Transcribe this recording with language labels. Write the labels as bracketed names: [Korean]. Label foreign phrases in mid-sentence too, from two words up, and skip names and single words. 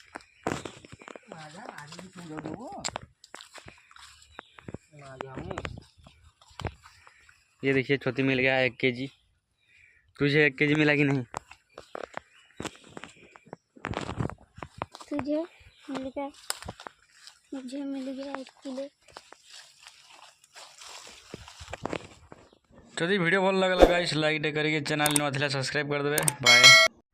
[Hindi] ये देखिए छोटी मिल गया 1 केजी। तुझे 1 केजी मिला कि नहीं? तुझे मिल गया, मुझे मिल गया 1 किलो। [Odia] ଯଦି [English] video ଭଲ ଲାଗିଲା guys [Odia] ଲାଇକ୍ ଟେ କରିକି ଚ୍ୟାନେଲ୍ ନୂଆ ଥିଲେ ସବସ୍କ୍ରାଇବ୍ କରିଦେବେ। ବାଏ।